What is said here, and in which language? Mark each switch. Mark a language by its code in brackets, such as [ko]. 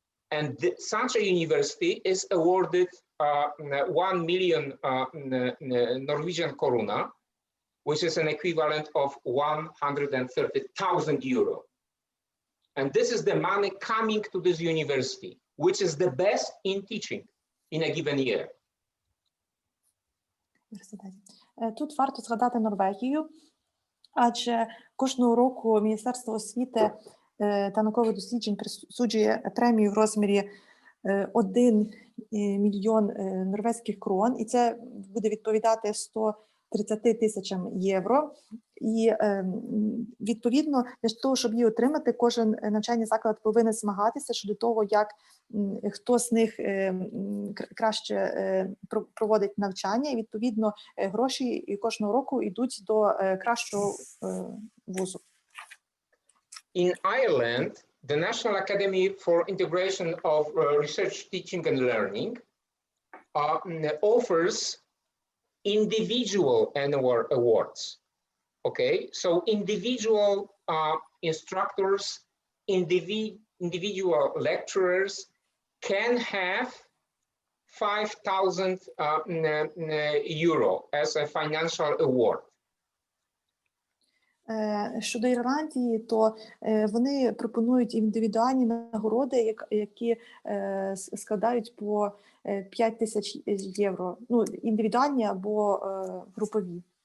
[en] And such a university is awarded 1 million Norwegian koruna, which is an equivalent of 130,000 euro. And this is the money coming to this university, which is the best in teaching in a given year. [uk] Тут варто згадати Норвегію, адже кожного року Міністерство освіти та наукових досліджень присуджує премію в розмірі 1 мільйон норвезьких крон, і це буде відповідати 130 тисячам євро. І відповідно для того, щоб її отримати, кожен навчальний заклад повинен змагатися щодо того, як хто з них краще проводить навчання, і відповідно гроші кожного року йдуть до кращого вузу. [en] In Ireland, the National Academy for Integration of Research, Teaching and Learning offers individual annual awards. Okay, so individual instructors, individual lecturers can have 5,000 euro as a financial award. [uk] Щодо Ірландії, то вони пропонують індивідуальні нагороди, які складають по 5 тисяч євро. Ну, індивідуальні або групові.